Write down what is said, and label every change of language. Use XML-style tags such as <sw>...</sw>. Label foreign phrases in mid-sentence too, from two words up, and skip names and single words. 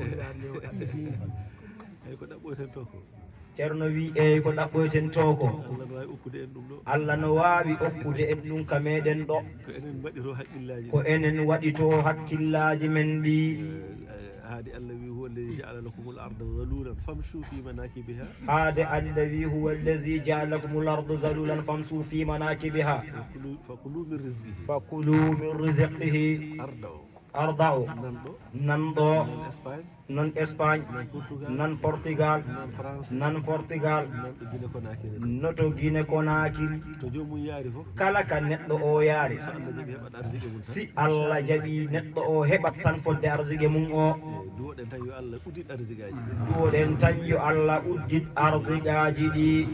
<ff>O yaadu ndu weli. Eyi, ko ɗaɓɓoyten to ko. Ceerno wi, eyi, ko ɗaɓɓoyten to ko. Allah no wawi okkude en ɗum ɗo. Allah no wawi okkude en ɗum ka meɗen ɗo. Ko enen mbaɗiro haqqillaji Ko ɗi. enen waɗito haqqillaji men ɗi. Eh, haade Allah wi,</ff> <ar>"هو الذي جعل لكم الأرض ذلولا فامشوا في مناكبها."</ar> <ff>Haade Allah wi,</ff> <ar>"هو الذي جعل لكم الأرض ذلولا فامشوا في مناكبها." فكلوا، فكلوا من رزقه. فكلوا من رزقه.</ar> <ff>Arda o. Arda o. Nan ɗo. Nan ɗo. Nan Espagne. Nan Espagne. Nan Portugal. Nan Portugal. Nan France. Nan Portugal. Nan ɗo Guinée Conakry. Noto Guinée Conakry. To jomum yaari fof. Kala ka neɗɗo o yaari. So Allah jaɓi heɓat arsike mum tan. Si Allah jaɓi neɗɗo o heɓat tan fodde arsike mum o. Eh, duwoɗen tan yo Allah uddit arsikaji ɗi. Duwoɗen tan yo Allah uddit arsikaji ɗi.</ff>